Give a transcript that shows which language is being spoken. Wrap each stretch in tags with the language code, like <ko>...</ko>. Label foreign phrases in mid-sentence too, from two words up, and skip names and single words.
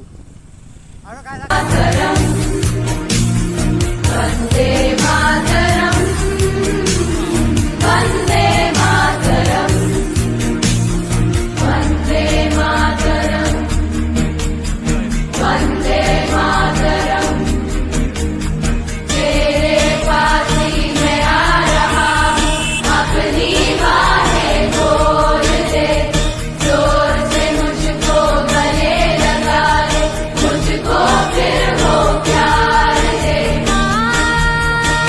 <as>আৰু বন্দে মাতৰম, বন্দে মাতরম, বন্দে মাতরম, বন্দে মাতরম।</as> <hi>तेरे पास ही मैं आ रहा हूँ, अपनी बाहें खोल दे, जोर से मुझको गले लगा ले, मुझको फिर वो प्यार दे।</hi>